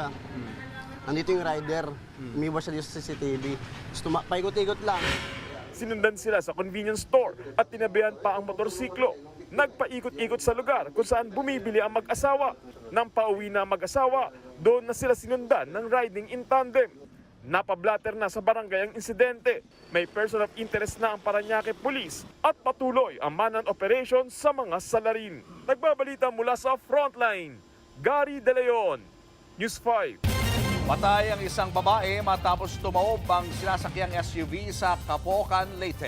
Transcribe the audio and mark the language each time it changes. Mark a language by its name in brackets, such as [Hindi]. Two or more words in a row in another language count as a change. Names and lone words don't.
[Filipino] Nandito yung rider, umiwas siya dito sa CCTV. Tapos paikot-ikot lang. Sinundan sila sa convenience store at tinabihan pa ang motorsiklo. Nagpaikot-ikot sa lugar kung saan bumibili ang mag-asawa. Nang pauwi na ang mag-asawa, doon na sila sinundan ng [English] riding in tandem. [Filipino] Napablatter na sa barangay ang insidente. May [English] person of interest [Filipino] na ang Parañaque Police at patuloy ang [English] man operation [Filipino] sa mga salarin. Nagbabalita mula sa Frontline, Gary De Leon, News 5. Patay ang isang babae matapos tumaob ang sinasakyang SUV sa Capocan, Leyte.